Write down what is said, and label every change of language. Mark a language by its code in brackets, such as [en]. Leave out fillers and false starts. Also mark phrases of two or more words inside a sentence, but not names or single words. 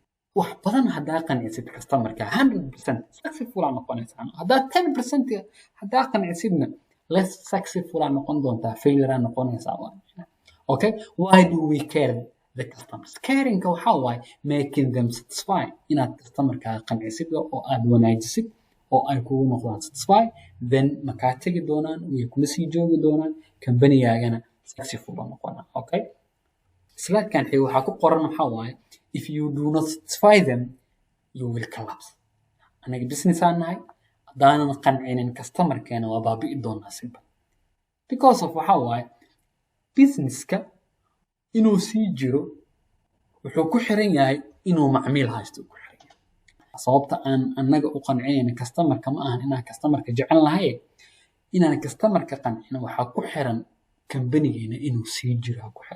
[so] wax badan haddaa qancisid customer-kaaga 100% successful aa noqonaysaa. Haddaa 10% haddaa qancisidna less successful aa noqon doontaa, failure aa noqonaysaa. [en] Okay, why do we care the customers? [so] Caring-ka waxaa waaye [en] making them satisfy. [so] Inaad customer-kaaga qancisid oo aad wanaajisid oo ay kugu noqdaan [en] satisfy then [so] makaa tegi doonaan way kula sii joogi doonaan company-gaagana successful aa noqonaa. [en] Okay, [so] slide-kan xiga waxaa ku qoran waxaa waaye [en] if you do not satisfy them you will collapse. [so] Anaga business aan nahay haddaanan qancinin customer-keena waa baabi'i doonaa [en] simple because of [so] waxaa waaye business-ka inuu sii jiro wuxuu ku xiran yahay inuu macmiil haysto ku xiran yahay. Sababta aan annaga u qancinayn customer-ka ma ahan inaan customer-ka jecel nahay inaan customer-ka qancino waxaa ku xiran company-geena inuu sii jiro ku xiran.